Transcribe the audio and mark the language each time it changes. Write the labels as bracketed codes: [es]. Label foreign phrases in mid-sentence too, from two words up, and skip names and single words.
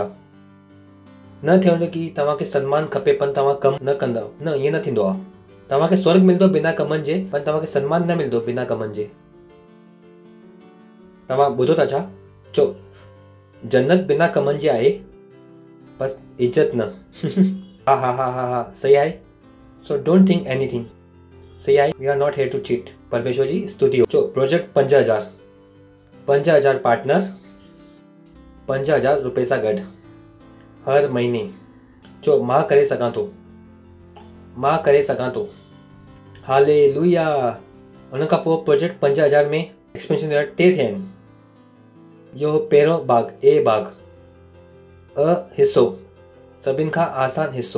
[sd] न थियणो की तव्हांखे सम्मान खपे पर तव्हां कमु न कंदव। न, ईअं न थींदो आहे। तव्हांखे स्वर्ग मिलंदो बिना कमनि जे, पर तव्हांखे सम्मान न मिलंदो बिना कमनि जे। तव्हां ॿुधो था छा? चो जन्नत बिना कमनि जी आहे, बस इज्जत न। हा हा हा हा हा सही आहे। [en] so don't think anything. [sd] सही आहे। [en] we are not here to cheat. [sd] परमेश्वर जी स्तुति हो। चो प्रोजेक्ट 5000 पार्टनर, 5000 रुपए सां गॾु हर महीने। चो मां करे सघां थो, मां करे सघां थो। हालेलुया। उन खां पोइ प्रोजेक्ट 5000 में एक्सपेंशन 2 थिया आहिनि। इहो पहिरियों भाग ए भाग हिसो, सभिनि खां आसान हिसो।